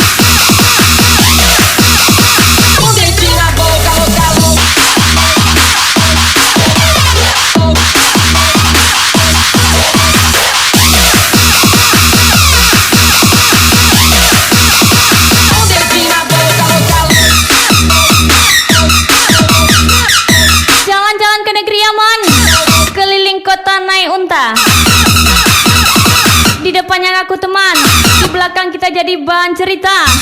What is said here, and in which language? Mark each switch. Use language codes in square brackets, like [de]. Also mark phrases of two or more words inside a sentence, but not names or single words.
[pt] com dedinho na boca, boca, com dedinho na boca, boca, [id] Jalan-jalan ke negeri aman, keliling kota naik unta. Di depannya ngaku teman, di belakang kita jadi bahan cerita.